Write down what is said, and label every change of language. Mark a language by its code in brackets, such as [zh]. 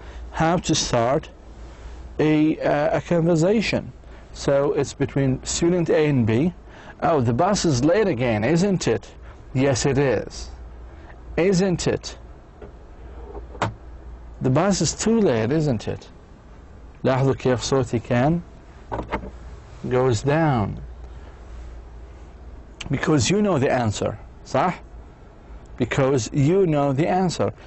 [en] How to start a conversation. So it's between student A and B. Oh, the bus is late again, isn't it? Yes, it is. Isn't it? The bus is too late, isn't it? [ar] لاحظوا كيف صوتي كان [en] goes down. Because you know the answer, [ar] صح? [en] Because you know the answer.